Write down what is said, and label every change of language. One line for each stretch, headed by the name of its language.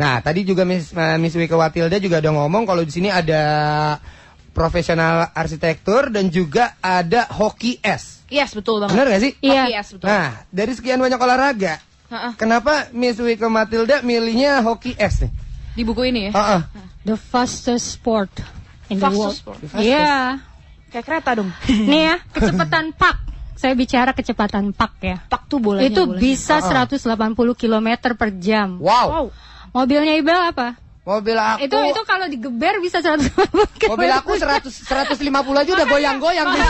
Indonesian: Nah, tadi juga Miss Wike Matilda juga udah ngomong kalau di sini ada profesional arsitektur dan juga ada hoki es.
English: Yes,
Indonesian: betul banget. Benar gak sih? Iya. Hoki es, betul. Nah, dari sekian banyak olahraga, kenapa Miss Wike Matilda milihnya hoki es nih? Di buku ini ya?
English: The fastest sport in the world.
Indonesian: Iya. Kayak kereta dong. Nih ya, kecepatan pak. Saya bicara kecepatan pak ya. Pak tuh bolanya. Itu bisa 180 km per jam. Wow. Mobilnya Ibel apa? Mobil aku. Itu kalau digeber bisa 180 km. Mobil aku 150 aja udah goyang-goyang.